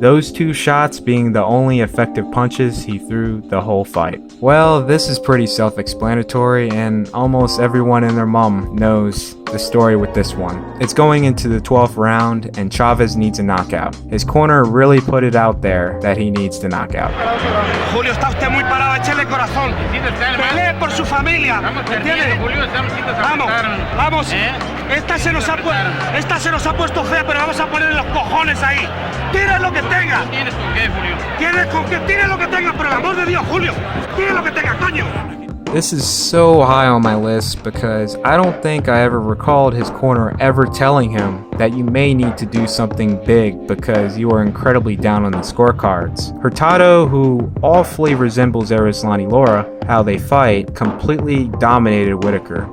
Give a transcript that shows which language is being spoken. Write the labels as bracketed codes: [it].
[en] Those 2 shots being the only effective punches he threw the whole fight. Well, this is pretty self-explanatory, and almost everyone and their mom knows the story with this one. It's going into the 12th round, and Chavez needs a knockout. His corner really put it out there that he needs to knock out. [es] Julio, está usted muy parado, échele corazón. Pelee por su familia. ¿Entiende? Vamos, vamos. Esta se nos ha puesto fea, pero vamos a ponerle los cojones ahí. Tire lo que tenga. ¿Tienes con qué, Julio? Tienes con qué, tire lo que tenga, por el amor de Dios, Julio. Tire lo que tenga, coño. [en] This is so high on my list because I don't think I ever recalled his corner ever telling him that you may need to do something big because you are incredibly down on the scorecards. Hurtado, who awfully resembles Eruslani Lara, how they fight, completely dominated Whitaker.